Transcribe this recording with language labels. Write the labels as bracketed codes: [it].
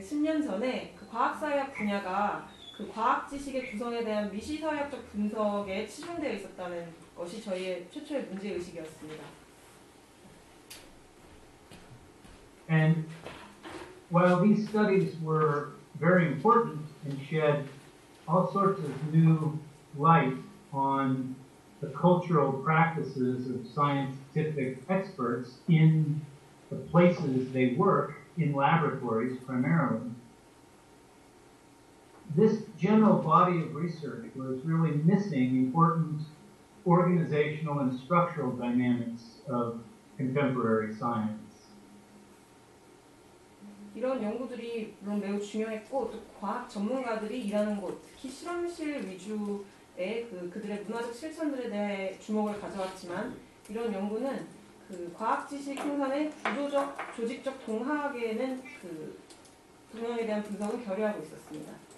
[ko] 10년 전에 그 과학사회학 분야가 그 과학 지식의 구성에 대한 미시사회학적 분석에 치중되어 있었다는 것이 저희의 최초의 문제의식이었습니다. [en] And while these studies were very important and shed all sorts of new light on the cultural practices of scientific experts in the places they work, in laboratories primarily, this general body of research was really missing important organizational and structural dynamics of contemporary science. [ko] 이런 연구들이 물론 매우 중요했고 또 과학 전문가들이 일하는 곳, 특히 실험실 위주의 그들의 문화적 실천들에 대해 주목을 가져왔지만 이런 연구는 그 과학 지식 생산의 구조적, 조직적 동학에는 그 동향에 대한 분석을 결여하고 있었습니다.